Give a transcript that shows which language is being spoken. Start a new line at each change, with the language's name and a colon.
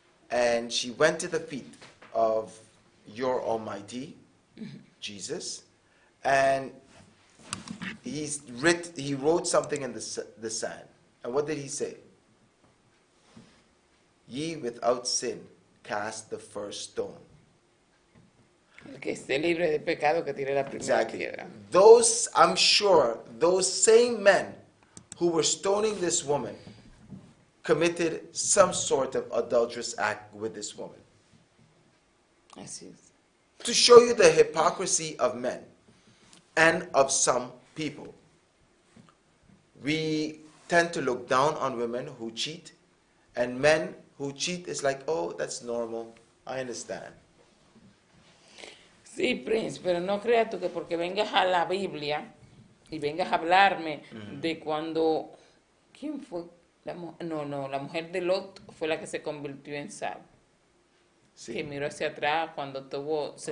English: And she went to the feet of your Almighty, Jesus, and he wrote something in the sand. And what did he say? Ye without sin cast the first stone.
Spanish: El que esté libre de pecado que tire la primera
English: Exactly.
Spanish: piedra.
English: Those, I'm sure, those same men who were stoning this woman committed some sort of adulterous act with this woman.
Spanish: Así es.
English: To show you the hypocrisy of men and of some people. We tend to look down on women who cheat, and men who cheat is like, oh, that's normal, I understand.
Spanish: Sí, Prince, pero no creas tú que porque vengas a la Biblia y vengas a hablarme de cuando... ¿Quién fue? La mujer de Lot fue la que se convirtió en sal. Sí. Que miró hacia atrás cuando se